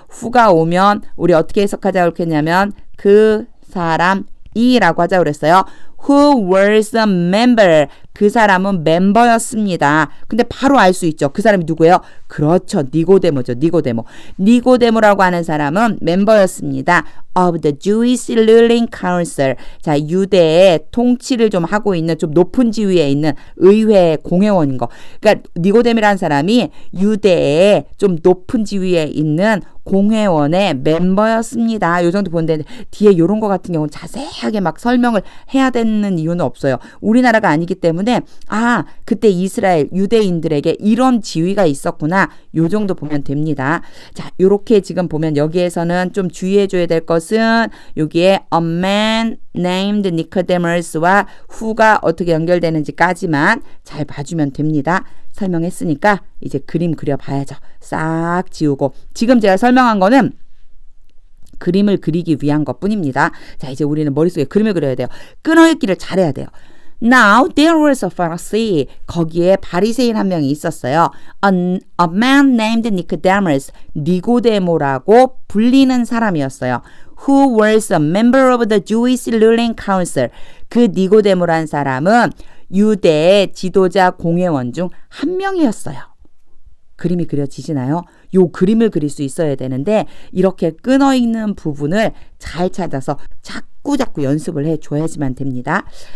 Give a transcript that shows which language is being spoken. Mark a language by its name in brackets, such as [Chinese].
[Korean] 후가 오면 우리 어떻게 해석하자고 했냐면 그 사람 이라고 하자고 그랬어요. [English] Who was a member. [Korean] 그 사람은 멤버였습니다. 근데 바로 알 수 있죠. 그 사람이 누구예요? 그렇죠. 니고데모죠. 니고데모라고 하는 사람은 멤버였습니다. [English] Of the Jewish ruling council. [Korean] 자, 유대의 통치를 좀 하고 있는 좀 높은 지위에 있는 의회 공회원인 거. 그러니까 니고데모라는 사람이 유대의 좀 높은 지위에 있는 공회원의 멤버였습니다. 요 정도 보는데 뒤에 요런 거 같은 경우는 자세하게 막 설명을 해야 되는 이유는 없어요. 우리나라가 아니기 때문에 그때 이스라엘 유대인들에게 이런 지위가 있었구나. 요 정도 보면 됩니다. 자, 요렇게 지금 보면 여기에서는 좀 주의해 줘야 될 것은 여기에 [English] a man named Nicodemus [Korean] 와 who가 어떻게 연결되는지까지만 잘 봐주면 됩니다. 설명했으니까 이제 그림 그려봐야죠. 싹 지우고 지금 제가 설명한 거는 그림을 그리기 위한 것뿐입니다. 자, 이제 우리는 머릿속에 그림을 그려야 돼요. 끊어읽기를 잘해야 돼요. [English] Now there was a Pharisee. [Korean] 거기에 바리새인 한 명이 있었어요. [English] A man named Nicodemus. [Korean] 니고데모라고 불리는 사람이었어요. [English] Who was a member of the Jewish ruling council. [Korean] 그 니고데모란 사람은 유대의 지도자 공회원 중 한 명이었어요. 그림이 그려지시나요? 요 그림을 그릴 수 있어야 되는데 이렇게 끊어있는 부분을 잘 찾아서 자꾸 연습을 해줘야지만 됩니다.